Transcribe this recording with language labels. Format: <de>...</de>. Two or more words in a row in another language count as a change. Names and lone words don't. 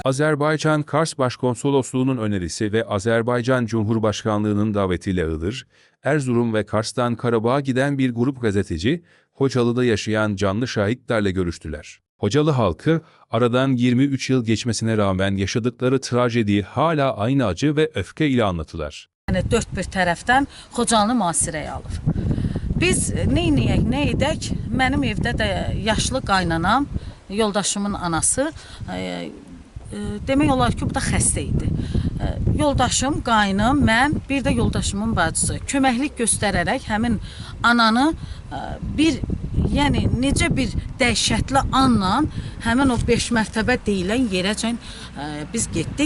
<tr>Azerbaycan Kars Başkonsolosluğu'nun önerisi ve Azerbaycan Cumhurbaşkanlığı'nın davetiyle Iğdır, Erzurum ve Kars'tan Karabağ'a giden bir grup gazeteci, Hocalı'da yaşayan canlı şahitlerle görüştüler. Hocalı halkı, aradan 23 yıl geçmesine rağmen yaşadıkları trajediyi hala aynı acı ve öfke ile anlattılar.</tr> <az>Yəni dörd bir tərəfdən Xocalını mühasirəyə alır. Biz neyniyək, nə edək? Mənim evdə də yaşlı qaynanam, yoldaşımın anası, demək olar ki, bu da xəstə idi. Yoldaşım, qaynım, mən, bir də yoldaşımın bacısı köməklik göstərərək həmin ananı yəni necə bir dəhşətli anla həmin o 5 mərtəbə deyilən yerəcən biz getdik.</az>